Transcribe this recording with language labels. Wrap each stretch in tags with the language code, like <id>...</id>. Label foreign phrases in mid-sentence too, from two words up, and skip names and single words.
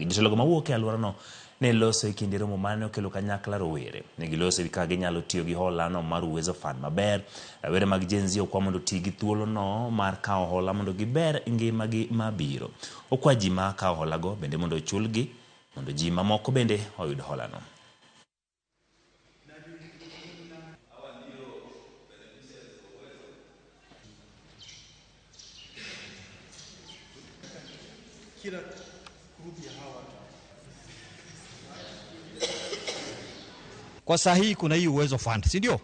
<luo>Jotelo mawuok e alworano ne loso e kinde romo mane okelo kanyakla rowere. Ne giloso ka ginyalo tiyo gi hola no mar Uwezo Fund maber. Rawere mag Gen Z okwa mondo ti gi thuolo no mar kaw hola mondo giber ngimagi mabiro. Okwa ji ma kaw hola go bende mondo ochulgi mondo ji mamoko bende oyud hola no.</luo> <sw>Kila grupu ya hawa. Kwa sahihi kuna hii Uwezo Fund, si ndio?</sw>